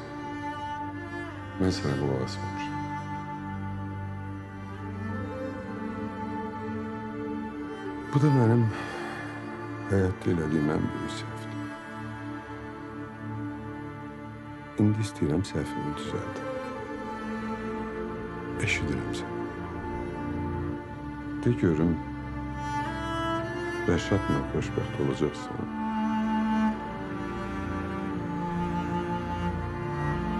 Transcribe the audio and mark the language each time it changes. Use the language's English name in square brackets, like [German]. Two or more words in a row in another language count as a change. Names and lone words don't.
[Turkish] Ben sana [Azerbaijani] qulaq asmamışım. Bu da [Turkish] benim hayatta [Azerbaijani] elədiyim ən böyük səhvdir. İndi istəyirəm səhvimi düzəldim. Eşidirəm səni. De görüm, Rəşadla xoşbəxt olacaqsan.